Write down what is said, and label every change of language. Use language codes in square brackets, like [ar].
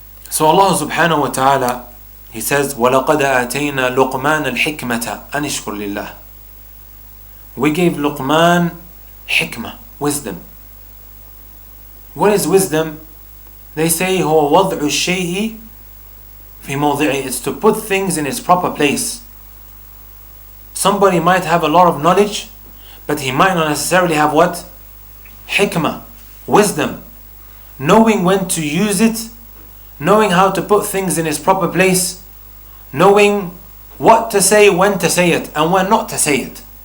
[en] So Allah subhanahu wa ta'ala, He says, [ar] وَلَقَدْ آتَيْنَا لُقْمَانَ الْحِكْمَةَ أَنِ اشْكُرْ لِلَّهِ. [en] We gave Luqman hikmah, wisdom. What is wisdom? They say [ar] هو وضع الشيء في موضعه. [en] It's to put things in its proper place. Somebody might have a lot of knowledge, but he might not necessarily have what? Hikmah, wisdom. Knowing when to use it, knowing how to put things in its proper place, knowing what to say, when to say it, and when not to say it.